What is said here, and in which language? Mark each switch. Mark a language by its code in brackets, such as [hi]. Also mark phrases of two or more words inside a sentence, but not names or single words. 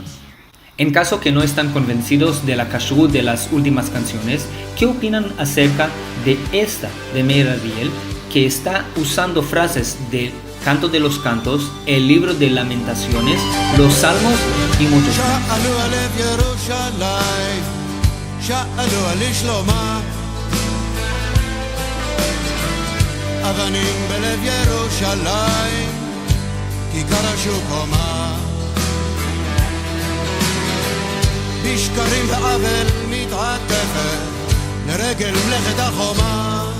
[es] En caso que no están convencidos de la kashrut de las últimas canciones, ¿qué opinan acerca de esta de Meir Ariel, que está usando frases de Canto de los Cantos, el Libro de Lamentaciones, los Salmos y muchos más. [he] שאלו הלב ירושלים, שאלו על שלומה. אבנים בלב ירושלים, כיכר השוק הומה. בשקרים ועוול מתעטפת, לרגל מלאכת החומה.